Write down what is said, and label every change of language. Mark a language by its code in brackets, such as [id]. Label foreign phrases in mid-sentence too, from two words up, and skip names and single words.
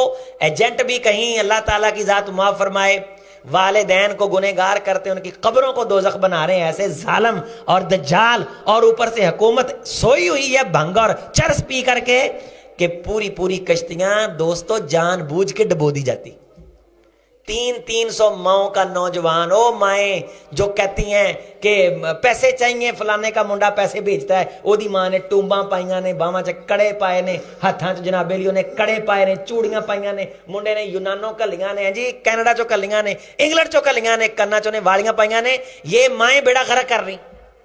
[ur] ایجنٹ بھی کہیں اللہ تعالیٰ کی ذات معاف فرمائے والدین کو گنہگار کرتے ہیں، ان کی قبروں کو دوزخ بنا رہے ہیں، ایسے ظالم اور دجال، اور اوپر سے حکومت سوئی ہوئی ہے بھنگ اور چرس پی کر کے کہ پوری کشتیاں دوستو جان بوجھ کے ڈبو دی جاتی۔ 300 ماؤں کا نوجوان، او مائیں جو کہتی ہیں کہ پیسے چاہیے، فلانے کا منڈا پیسے بھیجتا ہے، [pa] او دی ماں نے ٹومباں پائیاں نے، باواں چ کڑے پائے نے، ہاتھاں چ جناب علی نے کڑے پائے نے، چوڑیاں پائیاں نے، منڈے نے یونانوں کلیاں نے جی، کینیڈا چو کلیاں نے، انگلینڈ چو کلیاں نے، کنا چو نے والیاں پائیاں نے، [ur] یہ مائیں بیڑا غرق کر رہی۔